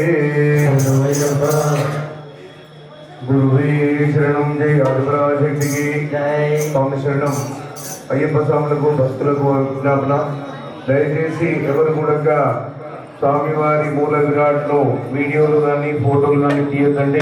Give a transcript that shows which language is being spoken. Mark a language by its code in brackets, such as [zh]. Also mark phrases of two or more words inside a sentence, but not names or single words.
[sa] गुरुवे शरणं जय [hi] आदिपराशक्ति की जय [sa] स्वामी शरणं [te] అయ్యప్ప స్వాములకు భక్తులకు విజ్ఞాపన దయచేసి ఎవరు కూడా స్వామివారి మూల విరాట్ను వీడియోలు కానీ ఫోటోలు కానీ తీయద్దండి.